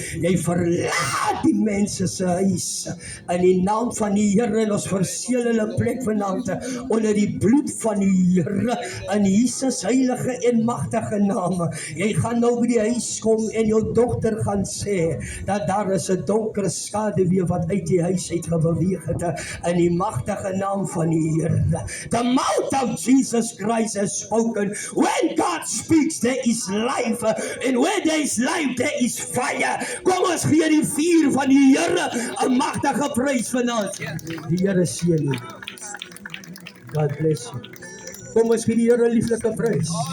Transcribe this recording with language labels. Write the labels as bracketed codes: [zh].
[af] Jy verlaat die mense se huis in die naam van die Here, en ons verseël hulle plek vanaand onder die bloed van die Here in Jesus heilige en magtige naam. Jy gaan nou by die huis kom en jou dogter gaan sê dat daar is 'n donker skaduwee wat uit die huis uit gebeweeg het in die magtige naam van die Here. [en] The mouth of Jesus Christ has spoken. When God speaks, there is life, and where there is life, there is fire. [af] Kom ons gee die vuur van die Here 'n magtige prys vanaand. Die Here seën u. [en] God bless you. [af] Kom ons gee die Here 'n lieflike prys.